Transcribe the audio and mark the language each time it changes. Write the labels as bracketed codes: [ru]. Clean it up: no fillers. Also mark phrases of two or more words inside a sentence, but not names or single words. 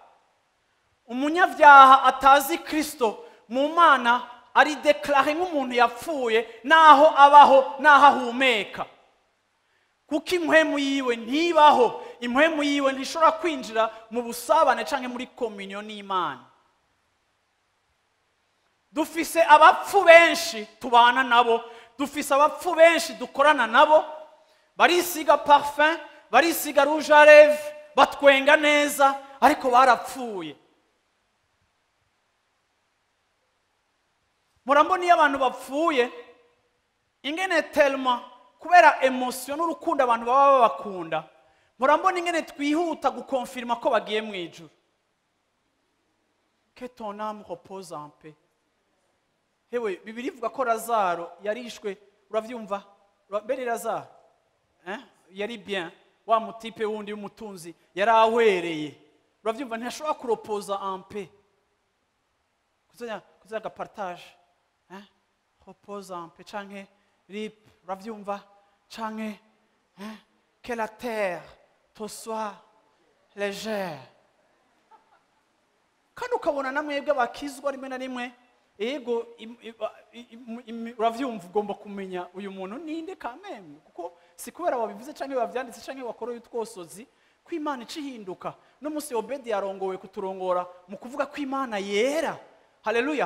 [rn] Umunyavyaha atazi Kristo mu Mana ari declare nk'umuntu yapfuye, naho abaho, naho ahumeka, kuko impwemu yiwe ntibaho, impwemu yiwe ntishobora kwinjira mu busabane canke muri communion n'Imana. Dufise abapfu benshi tubana nabo, dufise abapfu benshi dukorana nabo, barisiga parfum, barisiga [fr] rouge à lèvres, [rn] batwenga neza, ariko barapfuye. Murambona iyo abantu bapfuye ingene tellement kubera emotion n'urukundo abantu baba babakunda, murambona ingene twihuta gukonfirma ko bagiye mu ijuru. [fr] Que ton âme repose en paix. [rn] Hewe Bibiliya ivuga ko Lazaro yarishwe, uravyumva? Mbere Lazaro yari bien, wa mutipe wundi w'umutunzi yari ahwereye, uravyumva? Ntashobora kuropoza [fr] en paix, [rn] kuzanya partage, [fr] repose en paix, [rn] canke rip, uravyumva? [fr] Canke que la terre te soit légère. [rn] Kandi ukabona namwebwe bakizwa rimwe na rimwe, ego uravyumva, ugomba kumenya uyu muntu ninde kameme, kuko si kubera wabivuze canke wavyanditse canke wakoroye utwosozi ko Imana icihinduka. No musi Obedi yarongowe kuturongora mu kuvuga ko Imana yera, haleluya.